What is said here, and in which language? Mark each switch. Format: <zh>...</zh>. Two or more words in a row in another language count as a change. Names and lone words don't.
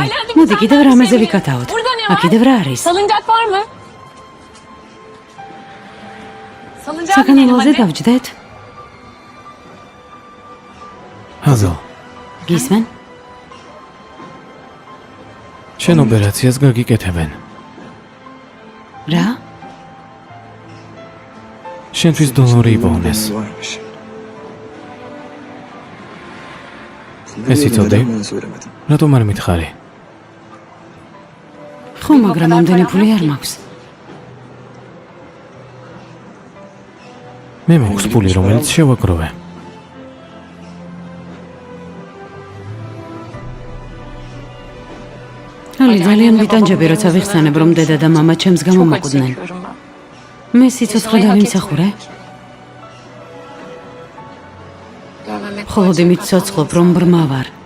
<ka>მოდი კიდევ რამეზე ვიკათაოთ. კიდევ რა არის?</ka> <tr>Salıncak var mı? Salıncağa binelim</tr> <ka>საკანალოზე</ka> <tr>hadi.</tr> <ka>დავჯდეთ? ჰაზალ, გისმენ? შენ ოპერაციას გაგიკეთებენ. რა? შენთვის დონორი იპოვნეს.</ka> <tr>Varmış.</tr> <ka>ეს იცოდე?</ka> <tr>Neden bana söylemedin?</tr> <ka>რატომ არ მითხარი? ხო, მაგრამ ამდენი ფული არ მაქვს. მე მაქვს ფული, რომელიც შევაგროვე. ალი, ძალიან ვიტანჯები, როცა ვიხსენებ, რომ დედა და მამა ჩემს გამო</ka> <tr>Çok acı</tr> <ka>მოკვდნენ.</ka> <tr>çekiyorum ben.</tr> <ka>მე სიცოცხლე დავიმსახურე?</ka> <tr>Görmemek</tr> <ka>მხოლოდ იმით ცოცხლობ, რომ ბრმა ვარ.</ka>